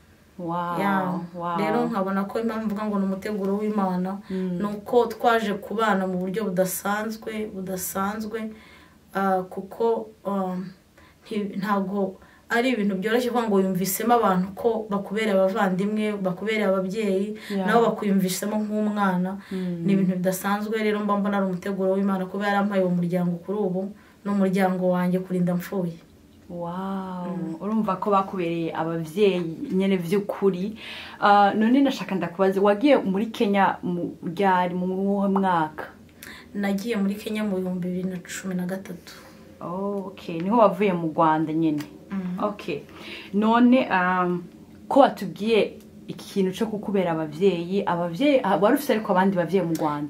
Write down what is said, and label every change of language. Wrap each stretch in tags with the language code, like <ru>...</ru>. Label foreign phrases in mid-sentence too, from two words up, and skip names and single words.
<rw>Rero nkabona ko impamvu mvuga ngo ni umuteguro w'Imana nuko twaje kubana mu buryo budasanzwe kuko ntago ari ibintu byoroshye kuvuga ngo yumvisemo abantu ko bakubereye abavandimwe, bakubereye ababyeyi, nabo bakuyumvisemo nk'umwana. Ni ibintu bidasanzwe. Rero mbona ari umuteguro w'Imana kuba yarampaye uwo muryango kuri ubu n'umuryango wanjye kurinda mpfuye.</rw> <rn>Urumva ko bakubereye abavyeyi nyene vy'ukuri. None nashaka ndakubaza wagiye muri Kenya mu mwaka? Nagiye muri Kenya mu 2013. Okay, niho wavuye mu Rwanda nyene. Okay. None ko watubwiye ikintu cyo kukubera abavyeyi wari ufite ariko abandi bavyeyi mu Rwanda?</rn>